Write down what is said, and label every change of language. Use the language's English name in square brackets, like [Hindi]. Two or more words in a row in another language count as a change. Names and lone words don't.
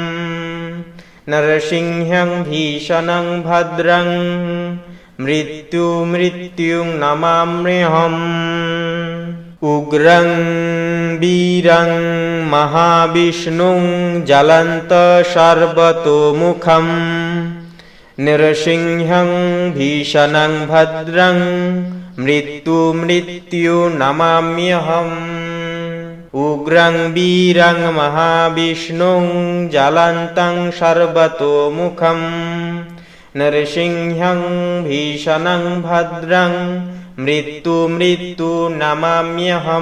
[Sanskrit] नरसिंहं भीषणं भद्रं मृत्युमृत्युं नमाम्यहम् उग्रं वीरं महाविष्णुं ज्वलन्तं सर्वतोमुखं नरसिंहं भीषणं भद्रं मृत्यु नमाम्यहम। उग्रं वीरं महाविष्णुं ज्वलन्तं सर्वतोमुखम नरसिंहं भीषणं भद्रं मृत्यु नमाम्यहम।